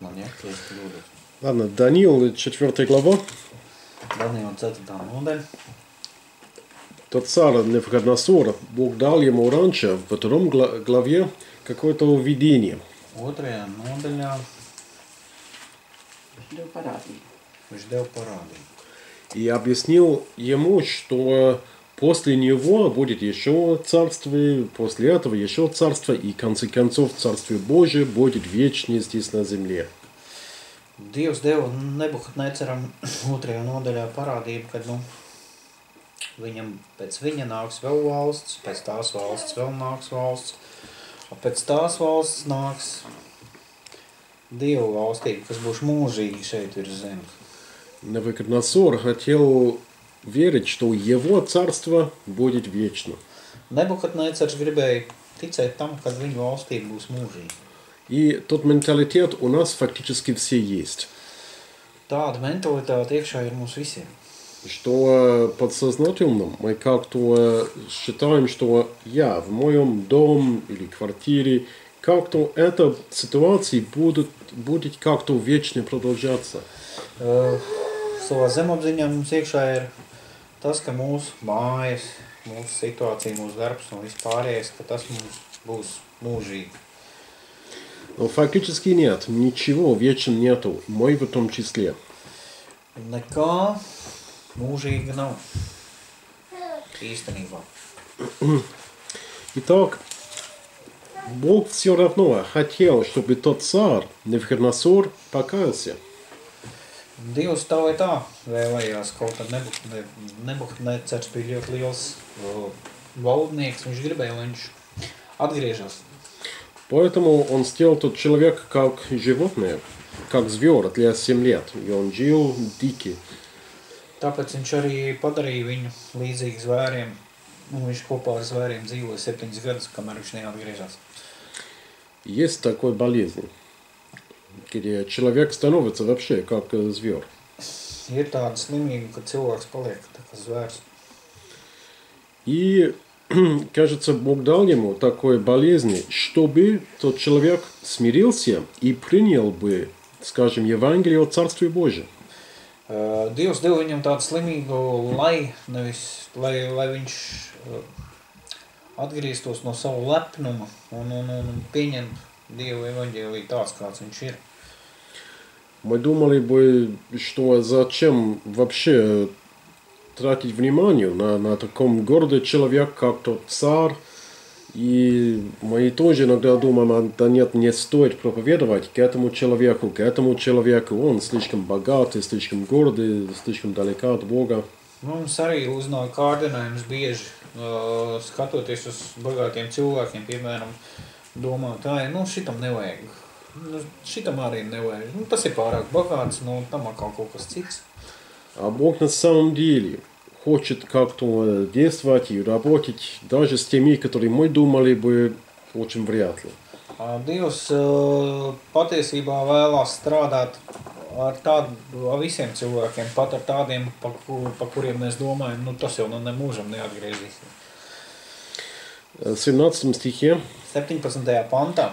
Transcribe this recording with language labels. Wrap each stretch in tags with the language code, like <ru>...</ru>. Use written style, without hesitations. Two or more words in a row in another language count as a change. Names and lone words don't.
<ru>Ладно, Даниил, 4 глава.</ru> <lv>Даниил, 4 nodaļa.</lv> <ru>Тот царь Навуходоносор, Бог дал ему раньше, во 2 главе, какое-то видение.</ru> <lv>2. nodaļā viņš deva parādību.</lv> <ru>И объяснил ему, что после него будет еще царство, после этого еще царство, и в конце концов Царствие Божие будет вечное здесь на земле.</ru> <lv>Dievs deva Nebukadnecaram 2. nodaļā parādību, kad viņam pēc viņa nāks vēl valsts, pēc tās valsts vēl nāks valsts, pēc tās valsts nāks Dievu valstība, kas būs mūžīgi šeit virs zemes.</lv> <ru>Навуходоносор хотел верить, что его царство будет вечно.</ru> <lv>Nebukadnecars gribēja ticēt tam, kad viņa valstība būs mūžīga.</lv> <ru>И тот менталитет у нас фактически все есть.</ru> <lv>Tāda mentalitāte iekšā ir mums visiem.</lv> <ru>Что подсознательно мы как-то считаем, что я в моем доме или квартире, как-то эта ситуация будет как-то вечно продолжаться.</ru> <lv>Savā zemapziņā mums iekšā ir tas, ka mūsu mājas, mūsu situācija, mūsu darbs un vispārējais, ka tas mums būs mūžīgi.</lv> <ru>Но фактически нет, ничего вечно нету, мой в том числе.</ru> <lv>Nekā mūžīga nav. Īstenībā.</lv> <ru>Итак, Бог все равно хотел, чтобы тот царь, Навуходоносор, покаялся.</ru> <lv>Dievs tā vai tā vēlējās, kaut kad Nebukadnecars bija ļoti liels valdnieks, viņš gribēja, lai viņš atgriežas.</lv> <ru>Поэтому он сделал тот человек как животное, как зверь для 7 лет, и он жил дикий.</ru> <lv>Tāpēc viņš arī padarīja viņu līdzīgi zvēriem, un viņš kopā ar zvēriem dzīvoja 7 gadus, kamēr viņš neatgriežas.</lv> <ru>Есть такой болезнь, где человек становится вообще как зверь.</ru> <lv>Ir tāda slimība, ka cilvēks paliek tā kā zvērs.</lv> <ru>И, кажется, Бог дал ему такой болезнь, чтобы тот человек смирился и принял бы, скажем, Евангелие о Царстве Божьем.</ru> <lv>Dievs deva viņam tādu slimību, lai viņš atgrieztos no savu lepnuma un pieņemtu Dievu evaņģēliju tāds, kāds viņš ir.</lv> <ru>Мы думали бы, что зачем вообще тратить внимание на таком гордом человеке, как тот царь. И мы тоже иногда думаем, да нет, не стоит проповедовать к этому человеку, он слишком богатый, слишком гордый, слишком далеко от Бога.</ru> <lv>Mums arī uznāk kārdinājums bieži, skatoties uz bagātiem cilvēkiem, piemēram, domāt, šitam nevajag, šitam arī nevajag, tas ir pārāk bagāts, tam atkal kaut kas cits.</lv> <ru>А Бог на самом деле хочет как-то действовать и работать даже с теми, которые мы думали бы очень вряд ли.</ru> <lv>Dievs patiesībā vēlās strādāt ar visiem cilvēkiem, pat ar tādiem, pa kuriem mēs domājam, tas jau nemūžam neatgriezīsim.</lv> <ru>В 17 стихе</ru> <lv>17. pantā</lv>